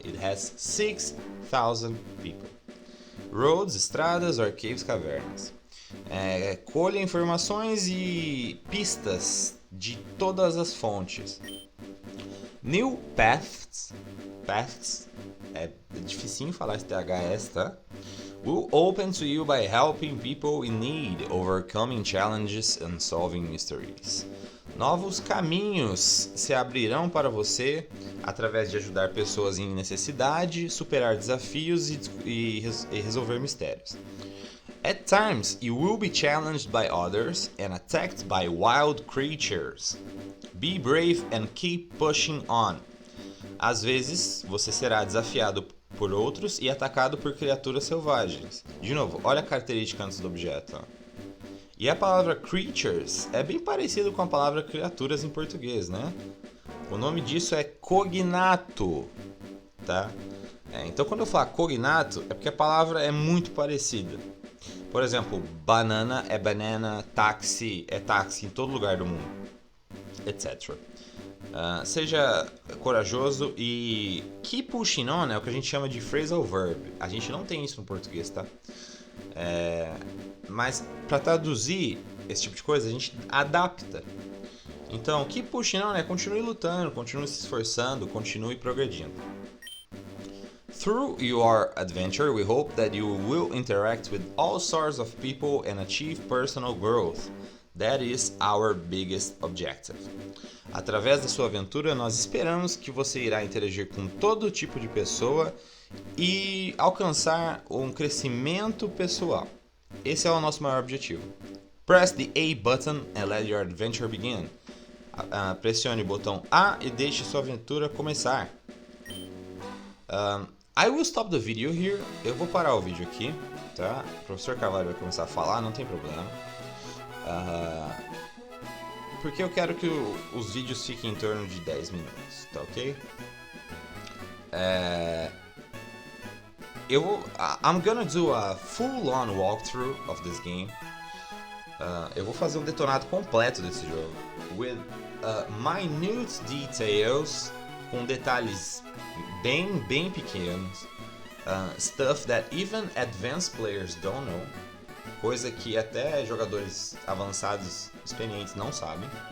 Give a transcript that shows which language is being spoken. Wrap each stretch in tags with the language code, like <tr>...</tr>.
<en>It has 6,000 people. Roads, estradas, or caves, cavernas.</en> <pt>Colha informações e pistas de todas as fontes.</pt> <en>New paths</en> <pt>é dificinho falar esse THS, tá?</pt> <en>Will open to you by helping people in need, overcoming challenges and solving mysteries.</en> <pt>Novos caminhos se abrirão para você através de ajudar pessoas em necessidade, superar desafios e resolver mistérios.</pt> <en>At times, you will be challenged by others and attacked by wild creatures. Be brave and keep pushing on.</en> <pt>Às vezes, você será desafiado por outros e atacado por criaturas selvagens. De novo, olha a característica antes do objeto. Ó. E a palavra creatures é bem parecido com a palavra criaturas em português, né? O nome disso é cognato, tá? Então, quando eu falar cognato, é porque a palavra é muito parecida. Por exemplo, banana é banana, táxi é táxi em todo lugar do mundo, etc. Seja corajoso e</pt> <en>keep pushing on</en> <pt>é o que a gente chama de phrasal verb. A gente não tem isso no português, tá? Mas para traduzir esse tipo de coisa, a gente adapta. Então,</pt> <en>keep pushing on</en> <pt>é continue lutando, continue se esforçando, continue progredindo.</pt> <en>Through your adventure, we hope that you will interact with all sorts of people and achieve personal growth. That is our biggest objective.</en> <pt>Através da sua aventura, nós esperamos que você irá interagir com todo tipo de pessoa e alcançar um crescimento pessoal. Esse é o nosso maior objetivo.</pt> <en>Press the A button and let your adventure begin.</en> <pt>Pressione o botão A e deixe sua aventura começar.</pt> <en>I will stop the video here.</en> <pt>Eu vou parar o vídeo aqui, tá? O professor Carvalho vai começar a falar, não tem problema. Porque eu quero que os vídeos fiquem em torno de 10 minutos, tá ok?</pt> <en>I'm gonna do a full-on walkthrough of this game.</en> <pt>Eu vou fazer um detonado completo desse jogo,</pt> <en>with minute details,</en> <pt>com detalhes bem pequenos,</pt> <en>stuff that even advanced players don't know,</en> <pt>coisa que até jogadores avançados, experientes não sabem.</pt>